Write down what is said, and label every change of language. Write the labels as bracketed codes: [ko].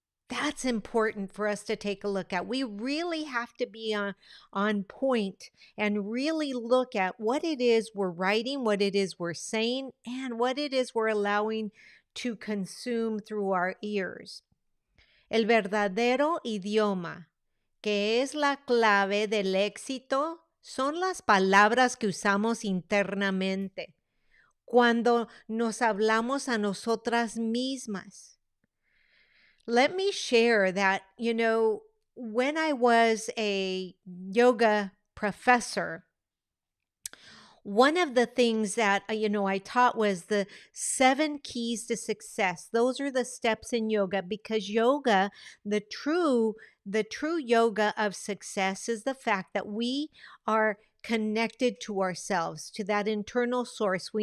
[en] That's important for us to take a look at. We really have to be on point and really look at what it is we're writing, what it is we're saying, and what it is we're allowing to consume through our ears. [es] El verdadero idioma, que es la clave del éxito, son las palabras que usamos internamente, cuando nos hablamos a nosotras mismas. [en] Let me share that, when I was a yoga professor, one of the things that, I taught was the 7 keys to success. Those are the steps in yoga because yoga, the true yoga of success is the fact that we are connected to ourselves, to that internal source.